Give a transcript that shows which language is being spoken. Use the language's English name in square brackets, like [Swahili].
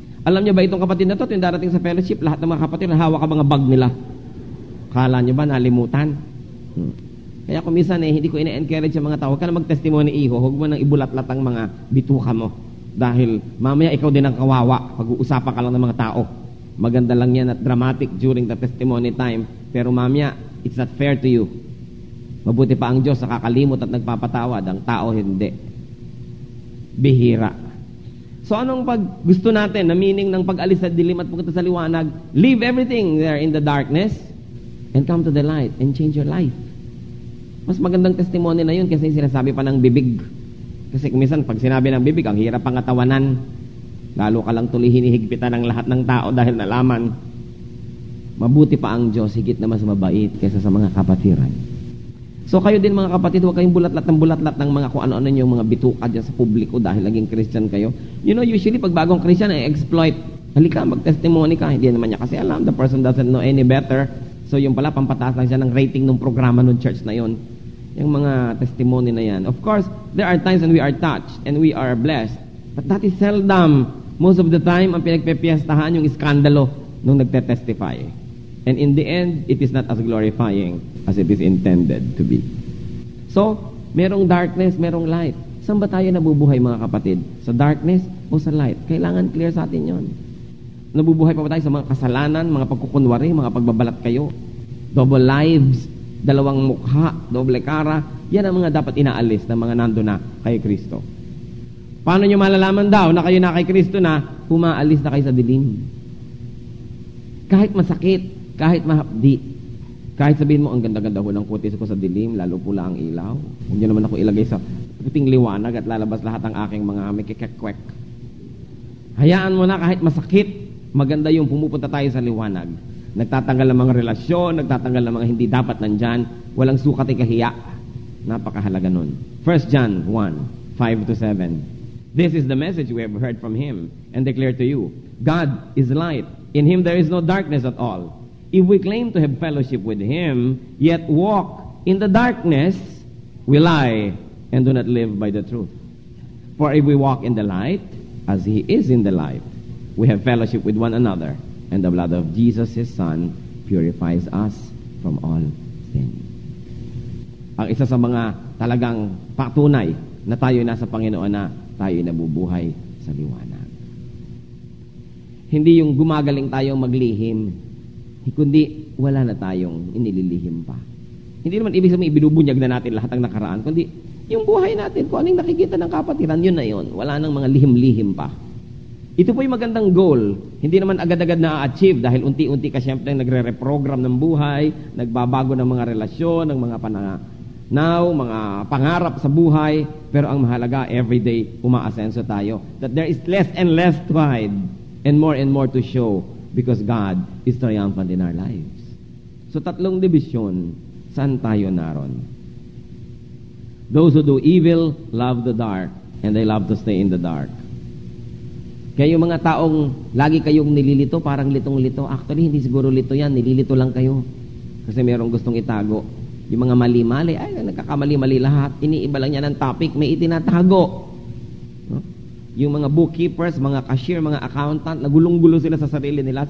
[Filipino] Alam niyo ba itong kapatid na to, yung darating sa fellowship, lahat ng mga kapatid, hawak ka mga bag nila. Kala niyo ba, nalimutan? Kaya kung minsan hindi ko ina-encourage sa mga tao, huwag ka na mag-testimony iho, huwag mo nang ibulat-lat ang mga bituka mo. Dahil mamaya ikaw din ang kawawa, pag-uusapan ka lang ng mga tao. Maganda lang yan at [English] dramatic during the testimony time, [Filipino] pero mamaya, [English] it's not fair to you. [Filipino] Mabuti pa ang Diyos nakakalimot at nagpapatawad, ang tao hindi. Bihira. So anong pag gusto natin na meaning ng pag-alis sa dilim at pagpunta sa liwanag? [English] Leave everything there in the darkness and come to the light and change your life. [Filipino] Mas magandang testimony na yun kasi sinasabi pa ng bibig. Kasi minsan pag sinabi ng bibig, ang hirap pangatawanan. Lalo ka lang tuloy hinihigpitan ng lahat ng tao dahil nalaman. Mabuti pa ang Diyos, higit na mas mabait kaysa sa mga kapatiran. So kayo din mga kapatid, huwag kayong bulat-lat ng mga kung ano-ano yung mga bituka dyan sa publiko dahil naging Christian kayo. [English] You know, usually [Filipino] pag bagong Christian ay exploit. Halika, mag-testimony ka. Hindi naman niya kasi alam. [English] The person doesn't know any better. [Filipino] So yung pala, pampataas lang siya ng rating ng programa ng church na yon. Yung mga testimony na yan. [English] Of course, there are times when we are touched and we are blessed. But that is seldom. [Filipino] Most of the time, ang pinagpepiestahan yung iskandalo nung nagte-testify. [English] And in the end, it is not as glorifying as it is intended to be. [Filipino] So, merong darkness, merong light. Saan ba tayo nabubuhay, mga kapatid? Sa darkness o sa light? Kailangan clear sa atin yon. Nabubuhay pa ba tayo sa mga kasalanan, mga pagkukunwari, mga pagbabalat kayo? [English] Double lives, [Filipino] dalawang mukha, doble cara. Yan ang mga dapat inaalis ng mga nando na kay Kristo. Paano nyo malalaman daw na kayo na kay Kristo na umaalis na kayo sa dilim? Kahit masakit, kahit mahapdi, kahit sabihin mo, ang ganda-ganda ko ng kutis ko sa dilim, lalo pula ang ilaw. Hindi naman ako ilagay sa puting liwanag at lalabas lahat ang aking mga mikikekwek. Hayaan mo na kahit masakit, maganda yung pumupunta tayo sa liwanag. Nagtatanggal ng mga relasyon, nagtatanggal ng mga hindi dapat nandyan, walang sukat ay kahiya. Napakahalaga nun. 1 John 1, 5-7. [English] This is the message we have heard from Him and declare to you. God is light. In Him there is no darkness at all. If we claim to have fellowship with Him, yet walk in the darkness, we lie and do not live by the truth. For if we walk in the light, as He is in the light, we have fellowship with one another, and the blood of Jesus, His Son, purifies us from all sin. [Filipino] Ang isa sa mga talagang patunay na tayo nasa Panginoon na tayo nabubuhay sa liwanag. Hindi yung gumagaling tayong maglihim, kundi wala na tayong inililihim pa. Hindi naman ibig sabihin ibinubunyag na natin lahat ng nakaraan, kundi yung buhay natin, kung anong nakikita ng kapatiran, yun na yun. Wala nang mga lihim-lihim pa. Ito po yung magandang goal. Hindi naman agad-agad na-achieve dahil unti-unti ka siyempre nagre-reprogram ng buhay, nagbabago ng mga relasyon, ng mga mga pangarap sa buhay, pero ang mahalaga, everyday umaasenso tayo. [English] That there is less and less to hide and more to show because God is triumphant in our lives. [Filipino] So tatlong division, saan tayo naron? [English] Those who do evil love the dark and they love to stay in the dark. [Filipino] Kaya yung mga taong lagi kayong nililito, parang litong-lito. Actually, hindi siguro lito yan. Nililito lang kayo. Kasi merong gustong itago. Yung mga mali-mali, ay, nagkakamali-mali lahat. Iniiba lang niya ng topic, may itinatago. No? Yung mga bookkeepers, mga cashier, mga accountant, nagulong-gulo sila sa sarili nila.